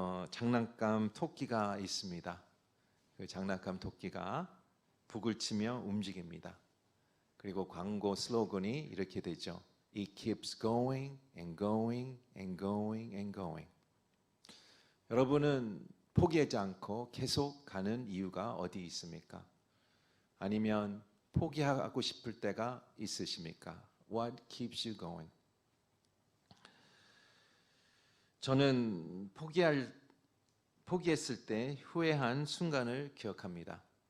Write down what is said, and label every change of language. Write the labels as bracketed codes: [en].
[ko] 장난감 토끼가 있습니다. 그 장난감 토끼가 북을 치며 움직입니다. 그리고 광고 슬로건이 이렇게 되죠. [en] It keeps going and going and going and going. [ko] 여러분은 포기하지 않고 계속 가는 이유가 어디 있습니까? 아니면 포기하고 싶을 때가 있으십니까? [en] What keeps you going? [ko] 저는 포기했을 때 후회한 순간을 기억합니다.